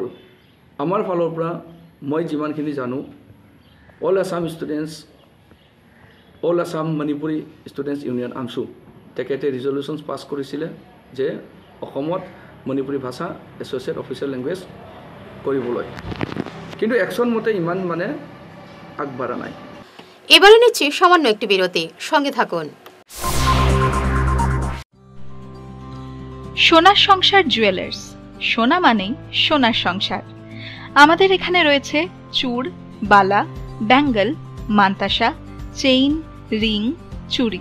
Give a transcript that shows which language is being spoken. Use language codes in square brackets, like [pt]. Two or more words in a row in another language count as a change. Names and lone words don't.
[as] আমাৰ ফালৰ পৰা মই যিমানখিনি জানো, অল আসাম ষ্টুডেণ্টছ, অল আসাম মণিপুৰী ষ্টুডেণ্টছ ইউনিয়ন আমছু, তেখেতে [en] resolutions pass [as] কৰিছিলে যে অসমত মণিপুৰী ভাষা [en] associate official language [as] কৰিবলৈ, কিন্তু একশন মতে ইমান মানে আগবাড়া নাই। [bn] এবারে নিচ্ছি সামান্য একটি বিরতি, সঙ্গে থাকুন। সোনার সংসার জুয়েলার্স, সোনা মানেই সোনার সংসার। আমাদের এখানে রয়েছে চূড়, বালা, ব্যাঙ্গল, মান্তাসা, [en] chain, ring, [bn] চুড়ি।